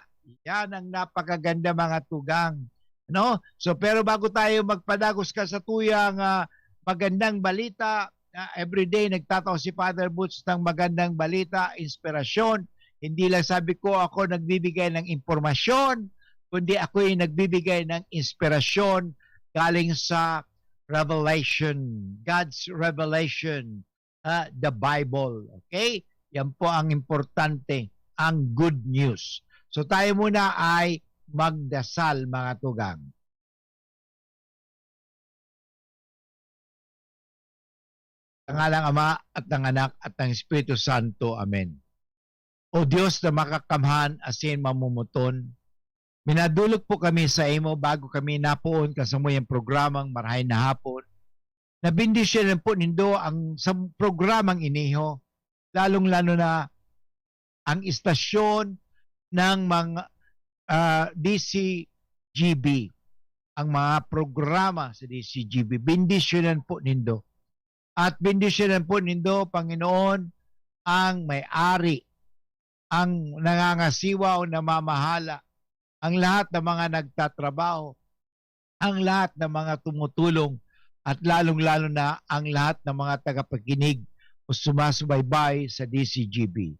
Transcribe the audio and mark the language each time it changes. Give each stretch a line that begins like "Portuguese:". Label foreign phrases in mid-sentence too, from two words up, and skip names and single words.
Bikol: Yan ang napakaganda mga tugang. So, pero bago tayo magpadagos ka sa tuyang magandang balita,
English: every day
Bikol: nagtataw si Father Boots ng magandang balita, inspirasyon.
Filipino: Hindi lang sabi ko ako nagbibigay ng impormasyon, kundi ako ay nagbibigay ng inspirasyon galing sa revelation,
English: God's revelation, the Bible. Okay?
Filipino: Yan po ang importante, ang
English: good news.
Filipino: So tayo muna ay magdasal mga tugang. Ang ngalang Ama at ng Anak at ng Espiritu Santo. Amen.
Bikol: O Diyos na makakamhan asin mamumuton, minadulog po kami sa imo bago kami napuon kasamoy ang programang Marahay na Hapon. Nabindisyon po nindo ang sa programang iniho, lalong-lalo na ang istasyon ng mga DCGB, ang mga programa sa DCGB. Bindisyonan po nindo.
Filipino: At bindisyonan po nindo, Panginoon, ang may-ari, ang nangangasiwa o namamahala, ang lahat ng mga nagtatrabaho, ang lahat ng mga tumutulong, at lalong-lalo na ang lahat ng mga tagapakinig o sumasubaybay sa DCGB.